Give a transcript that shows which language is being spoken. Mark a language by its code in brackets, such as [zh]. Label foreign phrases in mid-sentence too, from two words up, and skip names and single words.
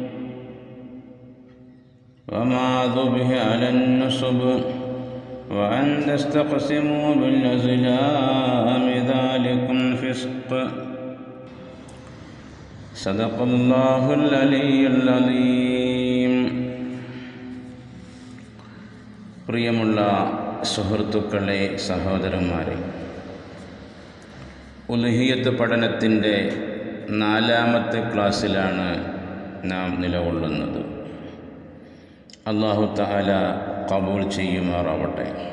[ar] وما ذبح على النصب وأن تستقسموا بالأزلام ذلكم فسق. صدق الله العلي العظيم. [ml] പ്രിയമുള്ള സുഹൃത്തുക്കളെ, സഹോദരന്മാരെ, ഉൽഹിയ്യത്ത് പഠനത്തിൻ്റെ 4ാമത്തെ ക്ലാസ്സിലാണ് നാം നിലകൊള്ളുന്നത്. [ar] الله تعالى [ml] ഖബൂൽ ചെയ്യുമാറാവട്ടെ.